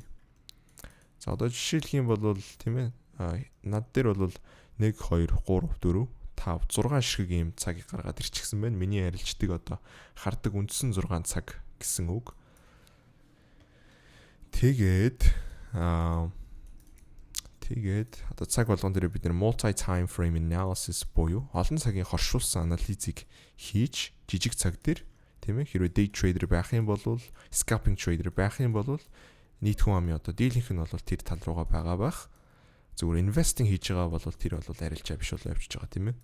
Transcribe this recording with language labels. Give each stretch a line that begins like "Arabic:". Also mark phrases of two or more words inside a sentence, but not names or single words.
Mongolian: За одоо жишээлх юм бол тийм ээ над дээр бол 1 2 3 4 5 6 ширхэг ийм цагийг гаргаад ирчихсэн байна. Миний арилжтыг одоо хардаг үндсэн 6 цаг гэсэн үг. Тэгээд одоо цаг болгон дээр бид нэр
English: multi time frame analysis
Mongolian: буюу олон цагийн хоршуулсан анализыг хийж жижиг цаг дээр тийм ээ хэрвээ
English: day trader
Mongolian: байх юм бол
English: scalping trader
Mongolian: байх юм бол нийт хүн амын одоо дийлэнх нь бол тэр тал руугаа байгаа байх. Зүгээр investing хийж байгаа бол тэр бол арилжаа биш бол явчихж байгаа тийм ээ.